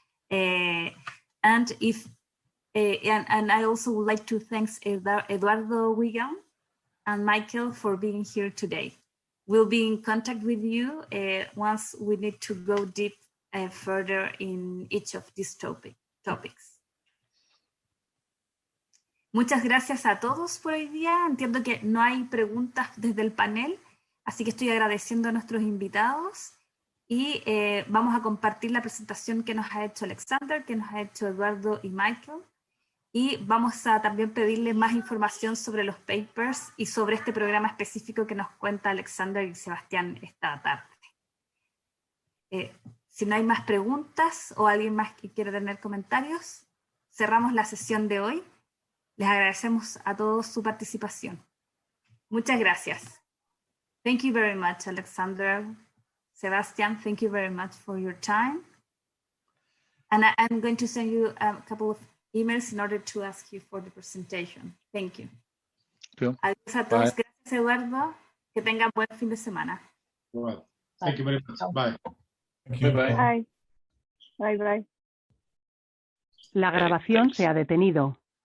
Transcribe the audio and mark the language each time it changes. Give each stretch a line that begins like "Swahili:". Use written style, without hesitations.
English: And I also would like to thank Eduardo Wigan and Michael for being here today. We'll be in contact with you once we need to go deep further in each of these topics.
Spanish: Muchas gracias a todos por hoy día. Entiendo que no hay preguntas desde el panel, así que estoy agradeciendo a nuestros invitados y vamos a compartir la presentación que nos ha hecho Alexander, que nos ha hecho Eduardo y Michael. Y vamos a también pedirle más información sobre los papers y sobre este programa específico que nos cuenta Alexander y Sebastián esta tarde. Si no hay más preguntas o alguien más que quiera tener comentarios, cerramos la sesión de hoy. Les agradecemos a todos su participación. Muchas gracias.
English: Thank you very much, Alexander. Sebastian, thank you very much for your time. And I'm going to send you a couple of emails in order to ask you for the presentation. Thank you.
Spanish: Adiós a todos.
English: Bye.
Spanish: Gracias, Eduardo. Que tengan buen fin de semana.
English: Well, thank you very much. Bye. Bye. Bye. Bye.
Spanish: La grabación se ha detenido.